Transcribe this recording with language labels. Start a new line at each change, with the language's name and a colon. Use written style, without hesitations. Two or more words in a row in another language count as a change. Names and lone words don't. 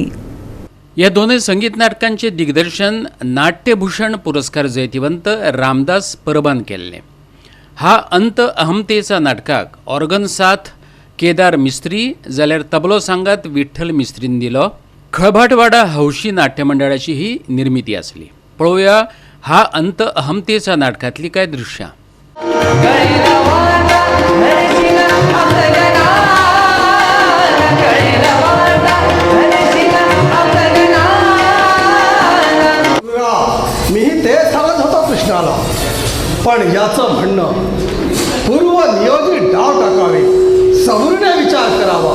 Konkani: या दोन्ही संगीत नाटकांचे दिग्दर्शन नाट्यभूषण पुरस्कार जैतिवंत रामदास परबान केल्ले. हा अंत अहमतेचा नाटकाक ऑर्गन साथ केदार मिस्त्री जाल्यार तबलो सांगात विठ्ठल मिस्त्रीन दिलो. खळभाटवाडा हौशी नाट्य मंडळाची ही निर्मिती आसली. पळोवया हा अंत अहमतेचा नाटकातली काय दृश्यां.
Marathi: मीही ते सांगत होतो कृष्णाला पण याचं म्हणणं पूर्व नियोजित डाव टाकावे सवृने विचार करावा.